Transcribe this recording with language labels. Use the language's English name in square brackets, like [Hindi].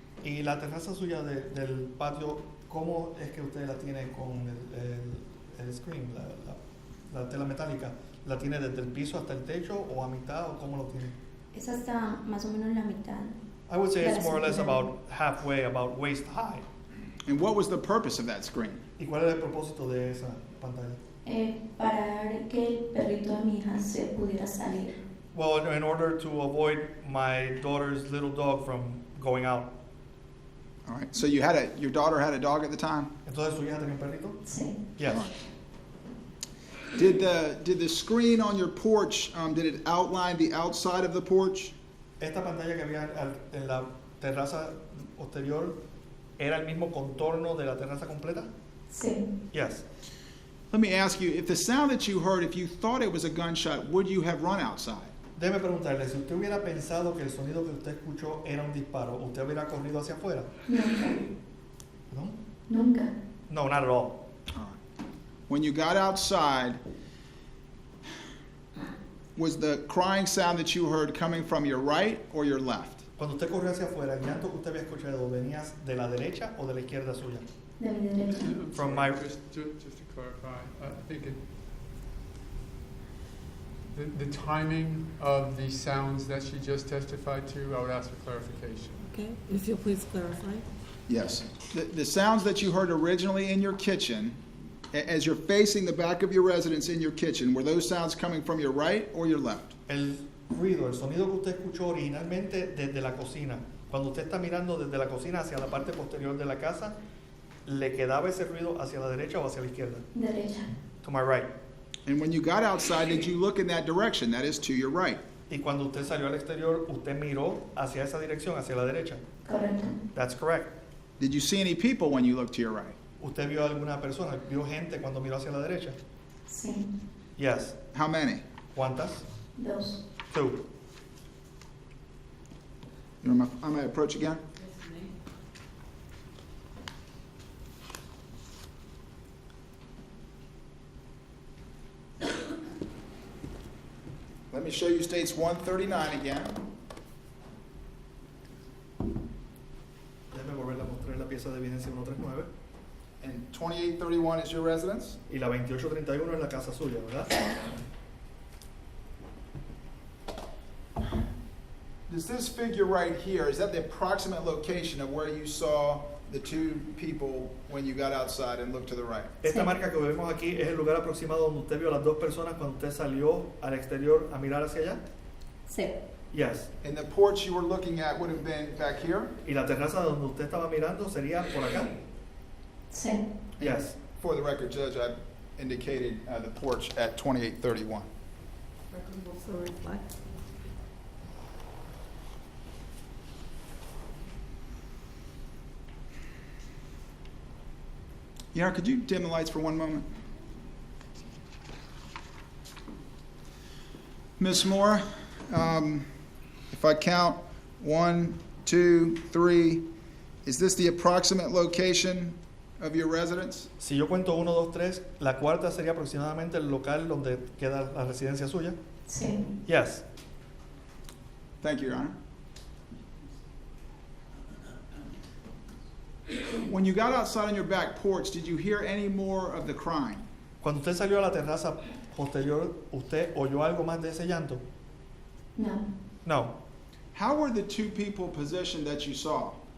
[Spanish] Y la terraza suya del patio, ¿cómo es que usted la tiene con el screen, la tela metálica? ¿La tiene desde el piso hasta el techo o a mitad o cómo lo tiene? Es hasta más o menos la mitad. [English] I would say it's more or less [Spanish] Gracias. [English] about halfway, about waist high. And what was the purpose of that screen? [Spanish] ¿Y cuál es el propósito de esa pantalla? Para que el perrito de mi hija se pudiera salir. [English] Well, in order to avoid my daughter's little dog from going out. All right. So your daughter had a dog at the time? [Spanish] Entonces, ¿su hija tenía un perrito? Sí. [English] Yes. Did the screen on your porch, did it outline the outside of the porch? [Spanish] Esta pantalla que había en la terraza posterior era el mismo contorno de la terraza completa? Sí. [English] Yes. Let me ask you, if the sound that you heard, if you thought it was a gunshot, would you have run outside? [Spanish] Déjeme preguntarle, si usted hubiera pensado que el sonido que usted escuchó era un disparo, ¿usted hubiera corrido hacia afuera? Nunca. No? Nunca. [English] No, not at all. When you got outside, was the crying sound that you heard coming from your right or your left? [Spanish] Cuando usted corrió hacia afuera, el llanto que usted había escuchado, ¿venía de la derecha o de la izquierda suya? De mi derecha. [English] From my... Just to clarify, I think the timing of the sounds that she just testified to, I would ask for clarification. Okay, if you'll please clarify. Yes. The sounds that you heard originally in your kitchen, as you're facing the back of your residence in your kitchen, were those sounds coming from your right or your left? [Spanish] El ruido, el sonido que usted escuchó originalmente desde la cocina, cuando usted está mirando desde la cocina hacia la parte posterior de la casa, ¿le quedaba ese ruido hacia la derecha o hacia la izquierda? Derecha. [English] To my right. And when you got outside, did you look in that direction? That is to your right. [Spanish] Y cuando usted salió al exterior, usted miró hacia esa dirección, hacia la derecha. Correcto. [English] That's correct. Did you see any people when you looked to your right? [Spanish] ¿Usted vio alguna persona, vio gente cuando miró hacia la derecha? Sí. [English] Yes. How many? [Spanish] ¿Cuántas? Dos. [English] Two. You know, I may approach again? Let me show you states 139 again. [Spanish] Déjeme volver a mostrar la pieza de evidencia 139. [English] And 2831 is your residence? [Spanish] Y la 2831 es la casa suya, ¿verdad? [English] Does this figure right here, is that the approximate location of where you saw the two people when you got outside and looked to the right? [Spanish] Esta marca que vemos aquí es el lugar aproximado donde usted vio a las dos personas cuando usted salió al exterior a mirar hacia allá? Sí. [English] Yes. And the porch you were looking at would have been back here? [Spanish] ¿Y la terraza donde usted estaba mirando sería por acá? Sí. [English] Yes. For the record, Judge, I indicated the porch at 2831. Record will so reflect. Yara, could you dim the lights for one moment? Ms. Moore, if I count 1, 2, 3, is this the approximate location of your residence? [Spanish] Si yo cuento 1, 2, 3, la cuarta sería aproximadamente el local donde queda la residencia suya? Sí. [English] Yes. Thank you, Your Honor. When you got outside on your back porch, did you hear any more of the crying? [Spanish] Cuando usted salió a la terraza posterior, ¿usted oyó algo más de ese llanto? No. [English] No. How were the two people positioned that you saw?